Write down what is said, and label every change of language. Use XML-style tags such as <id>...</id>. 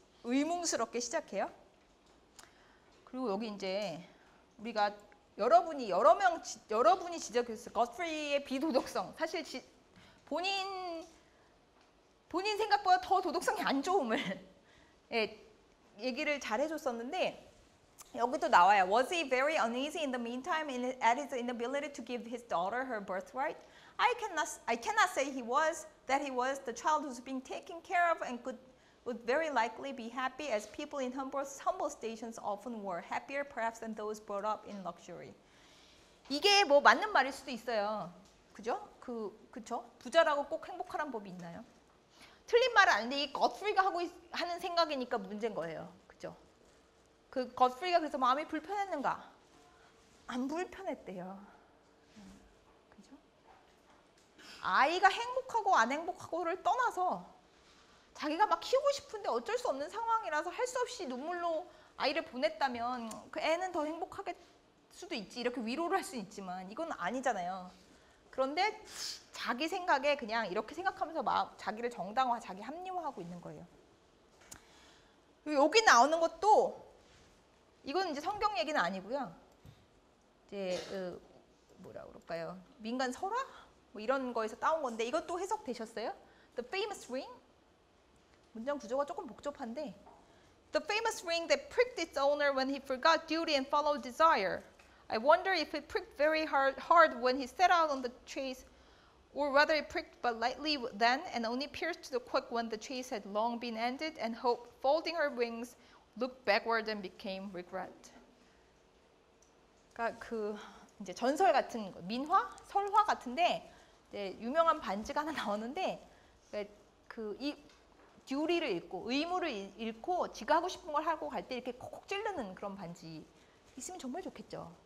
<ko>의문스럽게 시작해요. 그리고 여기 이제 우리가 여러분이 지적했어요. 거트리의 비도덕성. 사실 본인 생각보다 더 도덕성이 안 좋음을 예, 얘기를 잘 해줬었는데 여기도 나와요.</ko> <en>Was he very uneasy in the meantime at his inability to give his daughter her birthright? I cannot say that he was the child who's being taken care of and would very likely be happy as people in humble stations often were, happier perhaps than those brought up in luxury.</en> <ko>이게 뭐 맞는 말일 수도 있어요. 그죠? 그쵸? 부자라고 꼭 행복하란 법이 있나요? 틀린 말은 아닌데 이 겉프리가 하는 생각이니까 문제인 거예요. 그죠? 그 겉프리가 그래서 마음이 불편했는가? 안 불편했대요. 그죠? 아이가 행복하고 안 행복하고를 떠나서 자기가 막 키우고 싶은데 어쩔 수 없는 상황이라서 할 수 없이 눈물로 아이를 보냈다면 그 애는 더 행복하게 수도 있지. 이렇게 위로를 할 수 있지만 이건 아니잖아요. 그런데 자기 생각에 그냥 이렇게 생각하면서 자기를 정당화, 자기 합리화하고 있는 거예요. 여기 나오는 것도 이건 이제 성경 얘기는 아니고요. 이제 뭐라 그럴까요? 민간 설화? 뭐 이런 거에서 따온 건데 이것도 해석되셨어요?</ko> <en>The famous ring?</en> <ko>문장 구조가 조금 복잡한데</ko> <en>The famous ring that pricked its owner when he forgot duty and followed desire. I wonder if it pricked very hard when he set out on the chase, or whether it pricked but lightly then and only pierced to the quick when the chase had long been ended, and hope, folding her wings, looked backward and became regret.</en> <ko>그러니까 그 이제 전설 같은 거, 민화, 설화 같은데 이제 유명한 반지가 하나 나오는데 이 듀리를 잃고 의무를 잃고 지가 하고 싶은 걸 하고 갈 때 이렇게 콕콕 찌르는 그런 반지 있으면 정말 좋겠죠.</ko>